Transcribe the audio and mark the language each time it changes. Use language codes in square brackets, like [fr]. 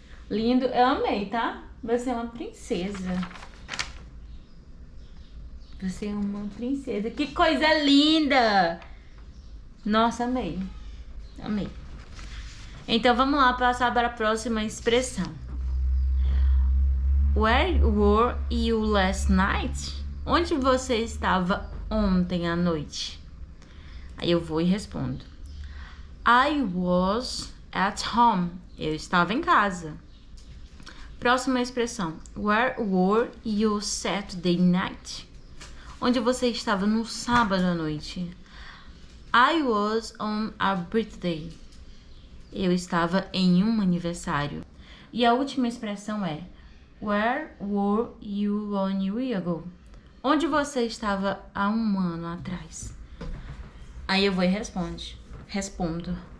[pt] Lindo, eu amei, tá? Você é uma princesa. Você é uma princesa. Que coisa linda! Nossa, amei. Amei. Então, vamos lá passar para a próxima expressão. [en] Where were you last night? [pt] Onde você estava ontem à noite? Aí eu vou e respondo. [en] I was at home. [pt] Eu estava em casa. Próxima expressão. [en] Where were you Saturday night? [pt] Onde você estava no sábado à noite? [en] I was on a birthday. [pt] Eu estava em um aniversário. E a última expressão é [en] Where were you 1 year ago? [pt] Onde você estava há um ano atrás? Aí eu vou e respondo.